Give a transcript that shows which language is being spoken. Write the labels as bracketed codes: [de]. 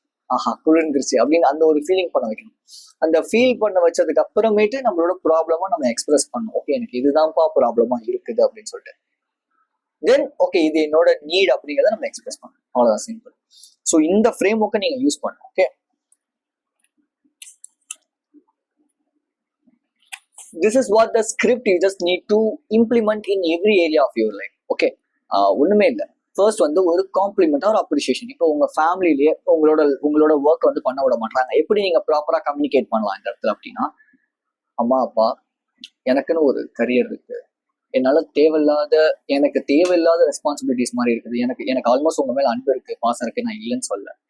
[ta] ஆஹா குளிர்ந்துருச்சு அப்படின்னு அந்த ஒரு ஃபீலிங் பண்ண வைக்கணும். அந்த ஃபீல் பண்ண வச்சதுக்கு அப்புறமேட்டு நம்மளோட ப்ராப்ளமா நம்ம எக்ஸ்பிரஸ் பண்ணணும். ஓகே, எனக்கு இதுதான்ப்பா ப்ராப்ளமா இருக்குது அப்படின்னு சொல்லிட்டு தென் ஓகே இது என்னோட நீட் அப்படிங்கிறத நம்ம எக்ஸ்பிரஸ் பண்ணணும். அவ்வளவுதான், சிம்பிள். ஸோ இந்த ஃப்ரேம் ஒர்க்கை நீங்க யூஸ் பண்ணணும். [en] Okay, this is what the script you just need to implement in every area of your life. [ta] Okay, ஒண்ணுமே இல்லை. ஃபர்ஸ்ட் வந்து ஒரு காம்ப்ளிமெண்ட் ஒரு அப்ரிசியேஷன். இப்போ உங்க ஃபேமிலிலேயே உங்களோட ஒர்க் வந்து பண்ண விட மாட்டாங்க, எப்படி நீங்க ப்ராப்பரா கம்யூனிகேட் பண்ணலாம் இந்த இடத்துல அப்படின்னா, அம்மா அப்பா எனக்குன்னு ஒரு கரியர் இருக்கு, என்னால எனக்கு தேவையில்லாத ரெஸ்பான்சிபிலிட்டிஸ் மாதிரி இருக்குது, எனக்கு ஆல்மோஸ்ட் உங்க மேல அன்பு இருக்கு, பாசம் இருக்கு, நான் இல்லைன்னு சொல்ல.